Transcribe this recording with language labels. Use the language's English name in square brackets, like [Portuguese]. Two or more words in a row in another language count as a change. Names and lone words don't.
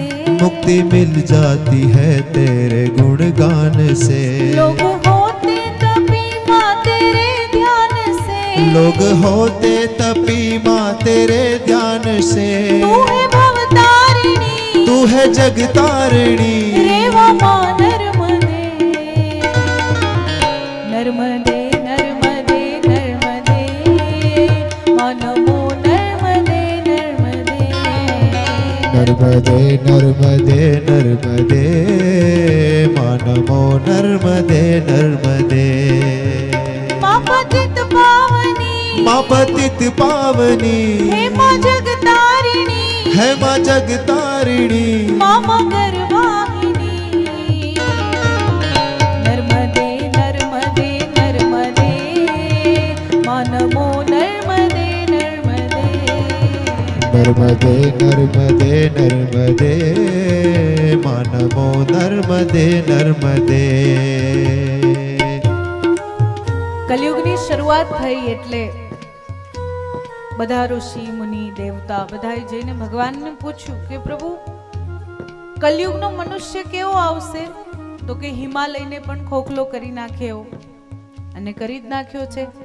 [Hindi] मुक्ति मिल जाती है तेरे गुणगान से. लोग होते तपी माँ तेरे ध्यान से, लोग होते तपी माँ तेरे ध्यान से, तू है भवतारिणी, तू है जगतारिणी, रेवा माँ नर्मदे, नर्मदे नर्मदे नर्मदे, माँ नमो नर्मदे नर्मदे, नर्मदे नर्मदे नर्मदे, माँ नमो नर्मदे नर्मदे. माँ पतित पावनी, माँ पतित पावनी, हे माँ जगतारिणी, है माँ जगतारिणी, माँ मगर वाहिनी, नर्मदे नर्मदे नर्मदे, माँ नमो नर्मदे नर्मदे, नर्मदे नर्मदे नर्मदे, माँ नमो नर्मदे नर्मदे. [Gujarati] કલયુગની શરૂઆત થઈ એટલે બધા ઋષિ મુનિ દેવતા બધાએ જઈને ભગવાનને પૂછ્યું કે પ્રભુ કલયુગનો મનુષ્ય કેવો આવશે? તો કે હિમાલયને પણ ખોખલો કરી નાખે એવો, અને કરી જ નાખ્યો છે.